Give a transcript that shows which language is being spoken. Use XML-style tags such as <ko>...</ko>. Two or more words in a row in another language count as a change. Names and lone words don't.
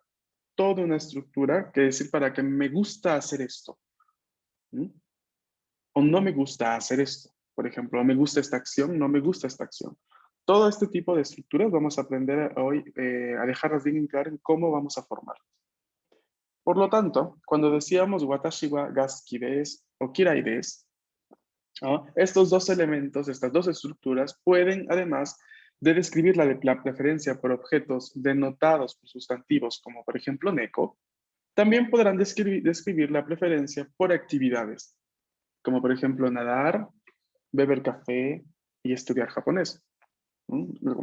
<es>Toda una estructura que decir para que me gusta hacer esto. ¿Mm? O no me gusta hacer esto. Por ejemplo, me gusta esta acción, no me gusta esta acción. Todo este tipo de estructuras vamos a aprender hoy a dejarlas bien claras en cómo vamos a formarlas. Por lo tanto, cuando decíamos</es> <ja>私はが好きです</ja> <es>o</es> <ja>嫌いです,</ja> <es>¿no? Estos dos elementos, estas dos estructuras pueden, además de describir la preferencia por objetos denotados por sustantivos, como por ejemplo neko, también podrán describir la preferencia por actividades, como por ejemplo nadar, beber café y estudiar japonés, ¿no?</es>